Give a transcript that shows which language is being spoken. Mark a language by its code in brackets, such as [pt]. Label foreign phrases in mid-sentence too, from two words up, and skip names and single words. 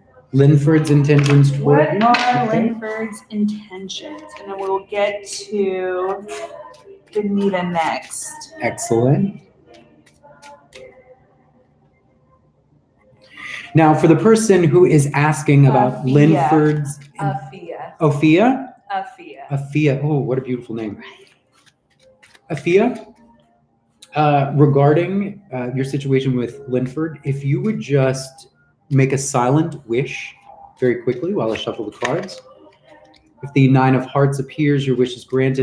[en] Linford's intentions toward What you? are Okay. Linford's intentions? And then we'll get to Benita next. Excellent. Now, for the person who is asking about Afia. Linford's... Afia. Ophia? Afia. Afia. Oh, what a beautiful name. Afia, regarding your situation with Linford, if you would just make a silent wish very quickly while I shuffle the cards. If the 9 of hearts appears, your wish is granted.